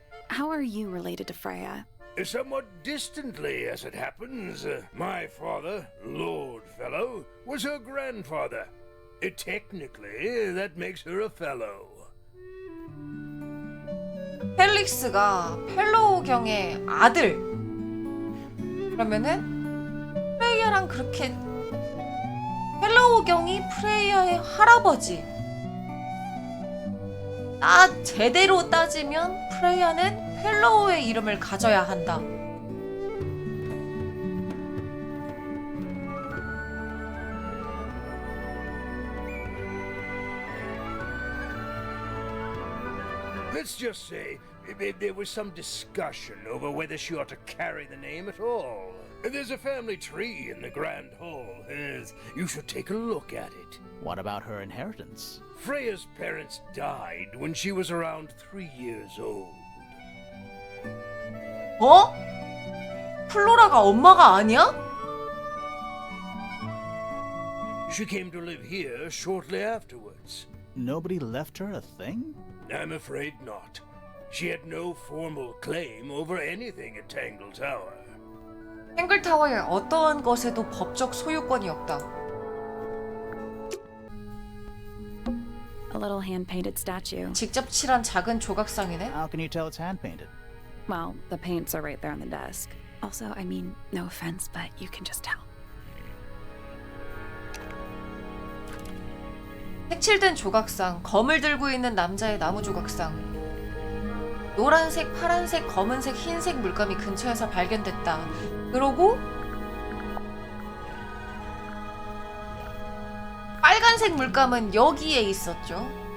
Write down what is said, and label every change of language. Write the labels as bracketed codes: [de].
[en] How are you related to Freya? Somewhat distantly, as it happens. My father, Lord Fellow, was her grandfather. Technically, that makes her a fellow. [ko] 펠릭스가 펠로우 경의 아들. 그러면은 프레이야랑 그렇게 펠로우 경이 프레이야의 할아버지. 제대로 따지면 프레이야는 펠로우의 이름을 가져야 한다. [en] Let's just say there was some discussion over whether she ought to carry the name at all. There's a family tree in the Grand Hall. You should take a look at it. What about her inheritance? Freya's parents died when she was around 3 years old. 어? [ko] 플로라가 엄마가 아니야? [en] She came to live here shortly afterwards. Nobody left her a thing? I'm afraid not. She had no formal claim over anything at 탱글타워. [ko] 탱글타워의 어떠한 것에도 법적 소유권이 없다. [en] A little hand-painted statue. [ko] 직접 칠한 작은 조각상이네. [en] How can you tell it's hand-painted? Well, the paints are right there on the desk. Also, I mean, no offense, but you can just tell. [ko] 색칠된 조각상, 검을 들고 있는 남자의 나무 조각상. 노란색, 파란색, 검은색, 흰색 물감이 근처에서 발견됐다. 그러고 빨간색 물감은 여기에 있었죠.